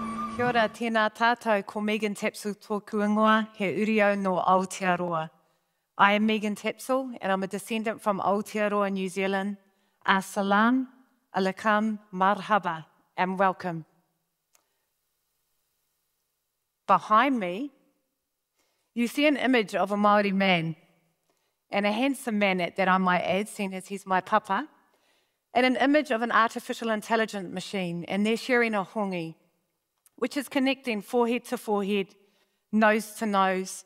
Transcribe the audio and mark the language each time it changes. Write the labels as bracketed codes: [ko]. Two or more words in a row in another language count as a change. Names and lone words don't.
[mi] Kia ora, tēnā tātou, ko Megan Tapsell tōku ingoa, he uriau no Aotearoa. [en] I am Megan Tapsell, and I'm a descendant from Aotearoa, New Zealand. [ar] السلام عليكم مرحبا, [en] and welcome. Behind me, you see an image of a Maori man, and a handsome man at that, I might add, seeing as he's my papa, and an image of an artificial intelligence machine, and they're sharing a hongi, which is connecting forehead to forehead, nose to nose.